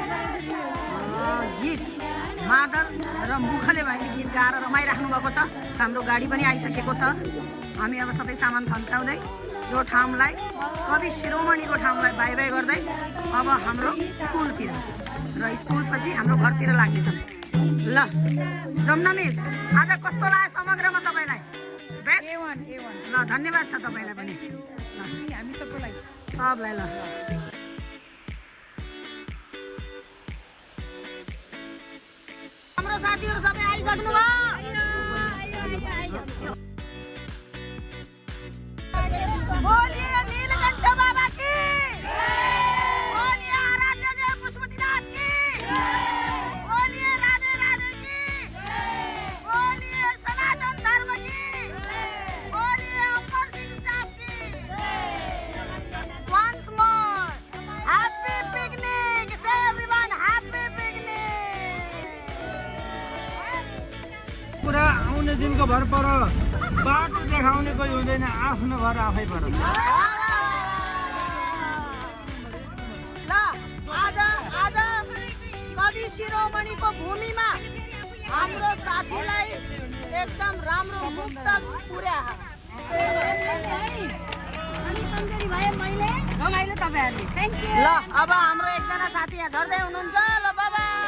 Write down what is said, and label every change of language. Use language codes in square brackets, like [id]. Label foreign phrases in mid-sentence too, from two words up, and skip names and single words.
[ne] गीत मादल र मुखले भए गीत गाएर रमाइराख्नु भएको छ हाम्रो गाडी पनि आइसकेको छ हामी अब सबै सामान थन्काउँदै यो ठाउँलाई कवि शिरोमणिको ठाउँलाई [en] bye bye [ne] गर्दै अब हाम्रो स्कुलतिर र स्कुलपछि हाम्रो घरतिर लाग्नेछौँ ल जमुना मिस आज कस्तो लाग्यो समग्रमा तपाईँलाई बेस्ट ल धन्यवाद छ तपाईँलाई पनि हामी सबलाई ल हाम्रो साथीहरू सबै आइसक्नु भयो [hi] बोलिए नीलकंठ बाबा की बोलिए आराध्य जय पुष्पतिनाथ की बोलिए राधे राधे की बोलिए सनातन धर्म की बोलिए अमर सिंह साहब की [en] once more happy picnic say everyone happy picnic [ne] पुरा आउने दिनको भर पर बाटो देखाउने कोही हुँदैन आफ्नो घर आफै पर ल आज आज कवि शिरोमणिको भूमिमा हाम्रो साथीलाई एकदम राम्रो मुक्त पुर्या रमाइलो तपाईँहरूले [en] thank you [ne] ल अब हाम्रो एकजना साथी यहाँ झर्दै हुनुहुन्छ ल बाबा